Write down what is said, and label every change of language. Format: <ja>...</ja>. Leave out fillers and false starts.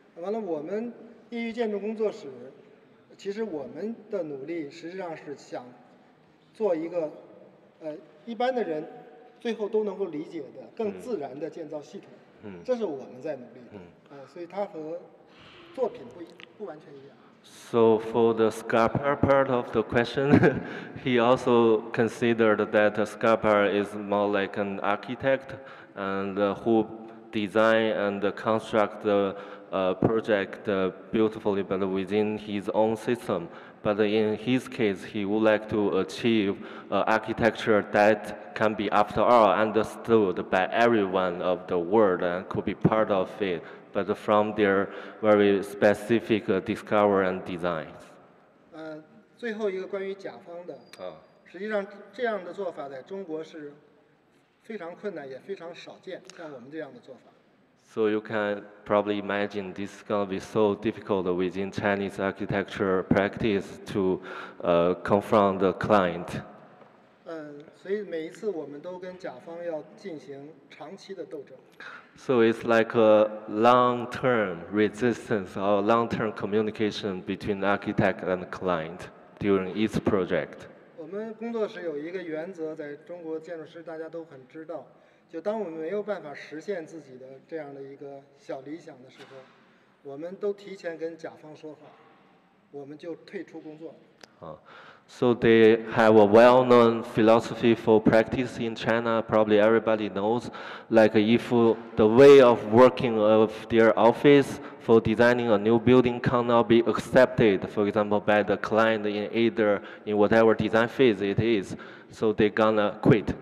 <zh>完了，我们业余建筑工作室，其实我们的努力实际上是想做一个一般的人最后都能够理解的更自然的建造系统。这是我们在努力的。所以它和作品不完全一样。</zh> <en>So for the sculptor part of the question, he also considered that the sculptor is more like an architect and who design and construct the project beautifully, but within his own system. But in his case, he would like to achieve architecture that can be, after all, understood by everyone of the world and could be part of it, but from their very specific discovery and designs.</en> <zh>最后一个关于甲方的，实际上这样的做法在中国是非常困难，也非常少见，像我们这样的做法。</zh> <en>So you can probably imagine this is going to be so difficult within Chinese architecture practice to confront the client.</en> <zh>所以每一次我们都跟甲方要进行长期的斗争。</zh> <en>So it's like a long-term resistance or long-term communication between architect and client during each project.</en> <zh>我们工作室有一个原则，在中国建筑师大家都很知道。就当我们没有办法实现自己的这样的一个小理想的时候，我们都提前跟甲方说好，我们就退出工作。</zh> <en>So they have a well-known philosophy for practice in China. Probably everybody knows, like if the way of working of their office for designing a new building cannot be accepted, for example, by the client in whatever design phase it is, so they're gonna quit.</en>